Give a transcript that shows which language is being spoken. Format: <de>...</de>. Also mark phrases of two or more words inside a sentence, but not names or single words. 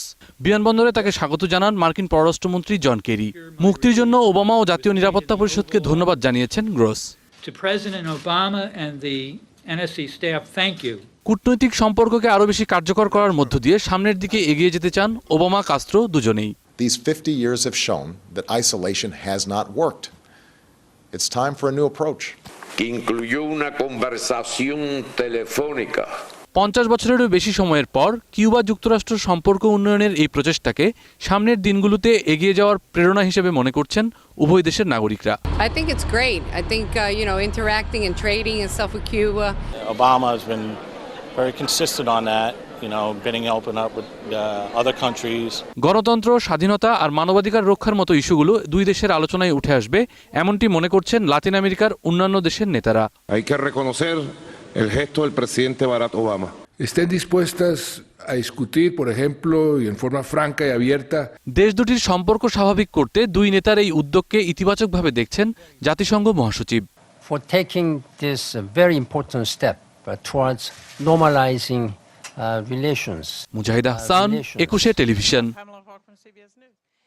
<bn>বিমানবন্দরে তাকে স্বাগত জানান মার্কিন পররাষ্ট্রমন্ত্রী জন কেরি। মুক্তির জন্য ওবামা ও জাতীয় নিরাপত্তা পরিষদকে ধন্যবাদ জানিয়েছেন গ্রস। কূটনৈতিক সম্পর্ককে আরও বেশি কার্যকর করার মধ্য দিয়ে সামনের দিকে এগিয়ে যেতে চান ওবামা কাস্ত্রো দুজনেই।</bn> <en>These 50 years have shown that isolation has not worked. It's time for a new approach.</en> <es>Que incluyó una conversación telefónica.</es> <bn>৫০ বছরেরও বেশি সময়ের পর কিউবা যুক্তরাষ্ট্র সম্পর্ক উন্নয়নের এই প্রচেষ্টাকে সামনের দিনগুলোতে এগিয়ে যাওয়ার প্রেরণা হিসেবে মনে করছেন উভয় দেশের নাগরিকরা।</bn> <en>I think it's great. I think interacting and trading and stuff with Cuba. Obama has been very consistent on that, getting open up with other countries.</en> <bn>গণতন্ত্র, স্বাধীনতা আর মানবাধিকার রক্ষার মতো ইস্যুগুলো দুই দেশের আলোচনায় উঠে আসবে, এমনটি মনে করছেন লাতিন আমেরিকার অন্যান্য দেশের নেতারা।</bn> <es>Hay que reconocer el gesto del presidente Barack Obama. Estén dispuestas a discutir, por ejemplo, y en forma franca y abierta.</es> <bn>দেশ দুটির সম্পর্ক স্বাভাবিক করতে দুই নেতার এই উদ্যোগকে ইতিবাচকভাবে দেখছেন জাতিসংঘ মহাসচিব।</bn> <en>For taking this very important step towards normalizing relations.</en> <bn>মুজাহিদ আহসান, ২১ টেলিভিশন।</bn>